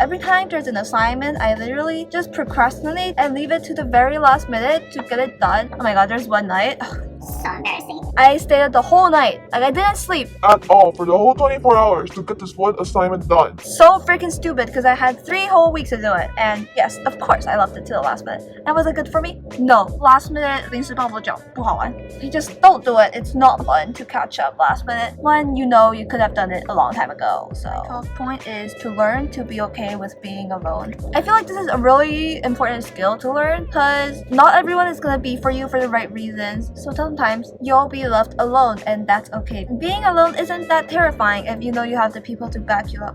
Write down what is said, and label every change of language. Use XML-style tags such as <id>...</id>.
<en>Every time there's an assignment, I literally just procrastinate and leave it to the very last minute to get it done. Oh my god, there's one night. So embarrassing. I stayed up the whole night. Like, I didn't sleep. At all for the whole 24 hours to get this one assignment done. So freaking stupid, because I had 3 whole weeks to do it. And yes, of course, I left it to the last minute. And was it good for me? No. Last minute</en> <zh>临时抱佛脚不好玩.</zh> <en>You just don't do it. It's not fun to catch up last minute when you know you could have done it a long time ago. So my 12th point is to learn to be okay with being alone. I feel like this is a really important skill to learn, because not everyone is gonna be for you for the right reasons. So sometimes you'll be left alone, and that's okay. Being alone isn't that terrifying if you know you have the people to back you up.</en>